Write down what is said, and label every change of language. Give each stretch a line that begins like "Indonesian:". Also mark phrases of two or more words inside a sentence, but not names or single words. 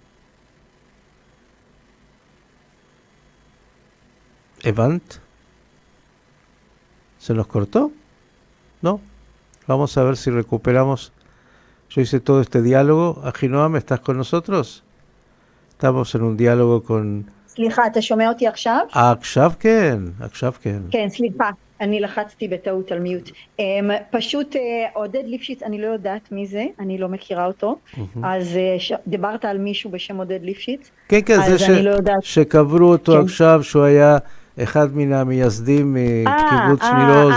Spanish: ¿Evant? ¿Se nos cortó? ¿No? Vamos a ver si recuperamos. Yo hice todo este diálogo. Ahinoam, ¿estás con nosotros? Estamos en un diálogo con...
Hebrew: סליחה, אתה שומע אותי עכשיו? עכשיו כן, עכשיו כן. כן, סליחה, אני לחצתי בטעות על מיוט. פשוט עודד ליפשיץ, אני לא יודעת מי זה, אני לא מכירה אותו, אז דיברת על מישהו בשם עודד ליפשיץ, כן, כן, זה שקברו אותו עכשיו, שהוא היה אחד מן המייסדים מקיבוץ ניר עוז.